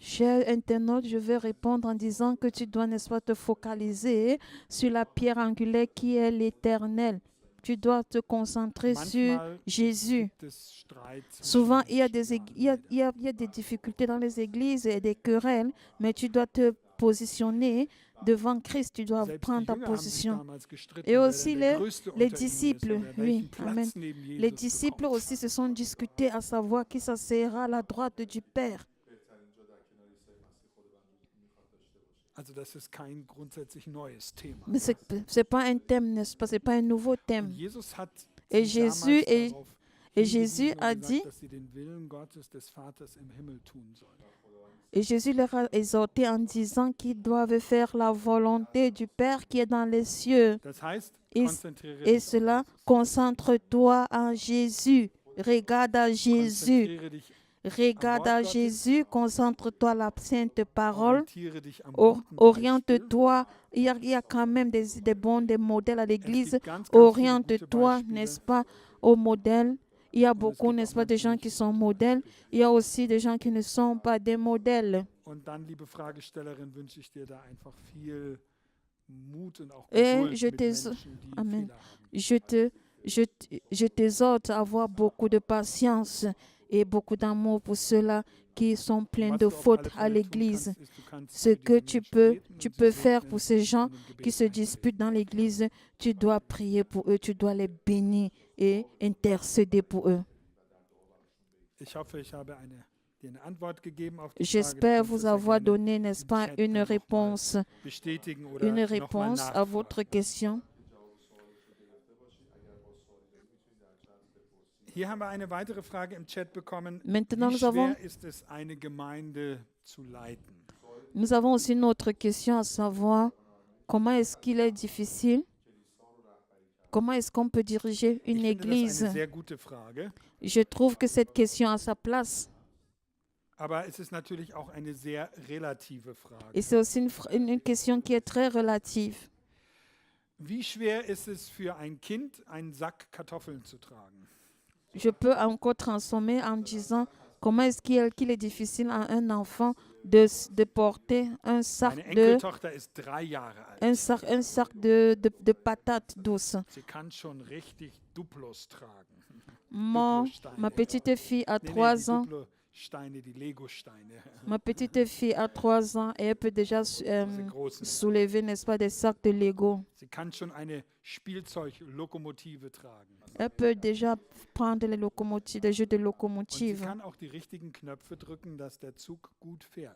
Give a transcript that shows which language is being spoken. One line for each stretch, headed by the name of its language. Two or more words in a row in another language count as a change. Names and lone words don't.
French: Cher internaute, je vais répondre en disant que tu dois, n'est-ce pas, te focaliser sur la pierre angulaire qui est l'Éternel. Tu dois te concentrer sur
German: Manchmal
French: Jésus.
German: gibt es Streit zwischen
French: Souvent, il y a
German: Menschen
French: des,
German: da
French: il y a,
German: an
French: il y a- il y a des difficultés dans les églises et des querelles, mais tu dois te positionner devant Christ. Tu dois
German: Selbst
French: prendre
German: die
French: ta
German: Jünger haben sich
French: position.
German: damals gestritten,
French: Et
German: wer
French: aussi
German: denn der
French: les
German: Größte
French: les
German: unter ihnen ist
French: disciples,
German: und wer
French: oui,
German: welchen Platz
French: amen.
German: neben
French: Les
German: Jesus
French: disciples
German: bekommt.
French: aussi se sont discutés à savoir qui s'asseyera à la droite du Père.
Persian: بهترین جا در کنار عیسی مسیح خود بنده میخواد داشته باشه.
German: Also das ist kein grundsätzlich neues Thema.
French: Mais c'est pas un thème, n'est-ce pas? C'est pas un nouveau
German: Und
French: thème.
German: Jesus hat
French: Et
German: sie
French: Jésus
German: damals
French: est-
German: darauf
French: Et
German: hingewiesen
French: Jésus
German: und
French: a
German: gesagt,
French: dit,
German: dass sie den Willen Gottes des Vaters im Himmel tun sollen.
French: et Jésus leur a exhorté en disant qu'ils doivent faire la volonté du Père qui est dans les cieux.
German: Das heißt,
French: Et-
German: konzentriere
French: Et
German: dich auf
French: cela,
German: Jesus.
French: concentre-toi en Jésus. Regarde à Jésus.
German: Konzentriere dich,
French: Regarde à Jésus. Concentre-toi à la sainte parole.
German: orientiere dich am guten Beispiel.
French: Oriente-toi. Il y a quand même des modèles à
German: Es
French: l'église.
German: gibt ganz, ganz viele gute
French: Oriente-toi,
German: Beispiele.
French: n'est-ce pas, au modèle. Il y a beaucoup,
German: gibt
French: n'est-ce
German: auch
French: pas, des
German: manche
French: gens
German: nicht
French: qui
German: so
French: sont
German: gute
French: modèles.
German: Beispiele.
French: Il y a aussi des gens qui ne sont pas des modèles.
German: Und dann, liebe Fragestellerin, wünsche ich dir da einfach viel Mut und auch
French: Et
German: Geduld
French: je
German: mit
French: te-
German: Menschen, die
French: Amen.
German: Fehler haben.
French: Je t'exhorte à avoir beaucoup de patience et beaucoup d'amour pour ceux-là qui sont pleins
German: Was
French: de
German: du auf
French: fautes
German: alle
French: à
German: Fälle tun
French: l'église.
German: kannst, ist, du kannst
French: Ce
German: für
French: que
German: diese
French: tu
German: Menschen
French: peux,
German: beten
French: tu
German: und sie
French: peux faire
German: segnen
French: pour ces gens
German: und im Gebet
French: qui se
German: eintreten.
French: disputent dans l'église, tu dois prier pour eux, tu dois les bénir et intercéder pour eux.
German: Ich hoffe, ich habe dir eine Antwort gegeben auf die Frage.
French: J'espère
German: Du kannst
French: vous
German: das ja
French: avoir
German: gerne
French: donné, n'est-ce
German: im
French: pas,
German: Chat
French: une
German: dann noch mal
French: réponse,
German: bestätigen oder
French: une
German: noch mal
French: réponse à
German: nachfragen.
French: votre question.
German: Hier haben wir eine weitere Frage im Chat bekommen.
French: Maintenant,
German: Wie
French: nous avons-
German: schwer ist es, eine Gemeinde zu leiten?
French: Nous avons aussi une autre question à savoir comment est-ce qu'il est difficile, comment est-ce qu'on peut diriger
German: Ich
French: une
German: finde das
French: église.
German: eine sehr gute Frage,
French: Je trouve que cette question a sa place.
German: aber es ist natürlich auch eine sehr relative Frage.
French: Et c'est aussi une question qui est très relative.
German: Wie schwer ist es für ein Kind, einen Sack Kartoffeln zu tragen?
French: Je peux encore transformer en disant comment est-ce qu'il est difficile à un enfant de porter un sac
German: Meine
French: de,
German: Enkeltochter ist 3 Jahre alt.
French: un sac de patates douces.
German: Sie kann schon richtig Duplos tragen.
French: Ma petite fille a
German: Nee,
French: 3
German: die
French: ans.
German: Duplo-Steine, die Lego-Steine.
French: Ma petite fille a 3 ans et elle peut déjà
German: Diese großen.
French: soulever, n'est-ce pas, des sacs de Lego.
German: Sie kann schon eine Spielzeuglokomotive tragen.
French: Elle peut déjà prendre les locomotives, des jeux de
German: Und sie
French: locomotive.
German: kann auch die richtigen Knöpfe drücken, dass der Zug gut fährt.